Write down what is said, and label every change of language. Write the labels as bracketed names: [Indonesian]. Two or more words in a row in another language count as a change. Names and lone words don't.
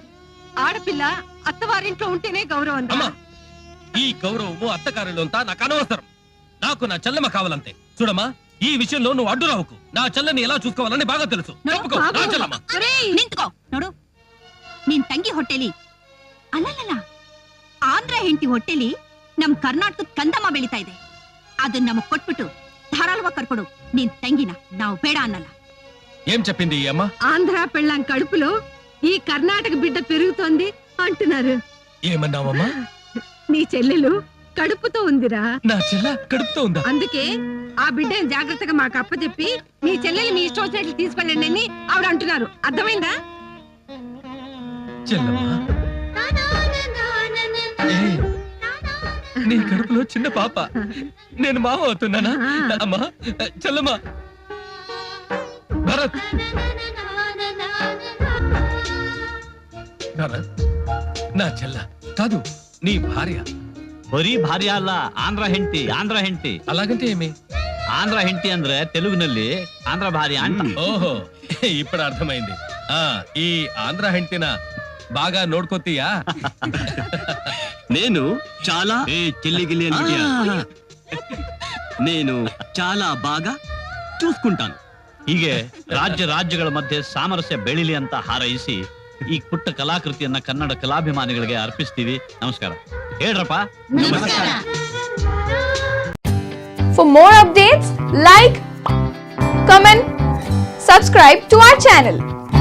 [Telugu] ఆడపిల్ల అత్తవారింట్లో ఉంటేనే గౌరవం. ఈ గౌరవము అత్తకారులు అంతా నాకు అనవసరం. నాకు నా చెల్లెమ్మ కావాలంతే. చూడమ్మా, ఈ విషయంలో నువ్వు అడ్డు రావుకు. నా చెల్లెని ఎలా చూసుకోవాలని బాగా తెలుసు. ఒప్పుకో, నా చెల్లెమ్మ. [Kannada] ನಿಂತ್ಕೋ ನೋಡು, ನಿನ್ ತಂಗಿ ಹೊಟ್ಟೆಲಿ ಅಲ್ಲಲ್ಲ ಆಂಧ್ರ ಹೆಂಡತಿ ಹೊಟ್ಟೆಲಿ ನಮ್ ಕರ್ನಾಟಕದ ಕಂದಮ್ಮ ಬೆಳಿತಾ ಇದೆ. ಅದನ್ನ ನಮಗ್ ಕೊಟ್ಬಿಟ್ಟು ಧಾರಾಳವಾಗಿ ಕರ್ಕೊಡು ನಿನ್ ತಂಗಿನ. ನಾವು ಬೇಡ ಅನ್ನಲ್ಲ. [Telugu] ఏం చెప్పింది ఈ అమ్మ? ఆంధ్ర పెళ్ళాం కడుపులో ఈ కర్ణాటక బిడ్డ పెరుగుతోంది అంటున్నారు. ఏమన్నావమ్మా? నీ చెల్లెలు కడుపుతో ఉందిరా. నా చెల్ల కడుపుతో ఉందా? అందుకే ఆ బిడ్డని జాగ్రత్తగా మాకు అప్పచెప్పి మీ చెల్లెలు మీ ఇష్టం వచ్చినట్లు తీసుకెళ్ళండి అని ఆవిడ అంటున్నారు. అర్థమైందా? చెల్లమ్మా, నీ కడుపులో చిన్న పాప, నేను మావ అవుతున్నానా? అమ్మా, చెల్లమ్మా, భరత్, భరత్, నా చెల్ల కాదు, నీ భార్య. [Kannada] ಬರೀ ಭಾರ್ಯ ಅಲ್ಲ, ಆಂಧ್ರ ಹೆಂಡತಿ. [Telugu] అలాగంటే ఏమి? [Kannada] ಆಂಧ್ರ ಹೆಂಡತಿ ಅಂದ್ರೆ తెలుగుನಲ್ಲಿ ಆಂಧ್ರ ಭಾರ್ಯ ಅಂತ. [Telugu] ఓహో, ఇప్పుడు అర్థమైంది. ఈ ఆంధ్ర హెంటిన బాగా నోడ్కోతీయా? నేను చాలా చెల్లిగిల్లి అని నేను చాలా బాగా చూసుకుంటాను. [Kannada] ಹೀಗೆ ರಾಜ್ಯಗಳ ಮಧ್ಯೆ ಸಾಮರಸ್ಯ ಬೆಳಿಲಿ ಅಂತ ಹಾರೈಸಿ ಈ ಪುಟ್ಟ ಕಲಾಕೃತಿಯನ್ನ ಕನ್ನಡ ಕಲಾಭಿಮಾನಿಗಳಿಗೆ ಅರ್ಪಿಸ್ತೀವಿ. ನಮಸ್ಕಾರ. ಹೇಳ್ರಪ್ಪ. ನಮಸ್ಕಾರ. [English] For more updates, like, comment, subscribe to our channel.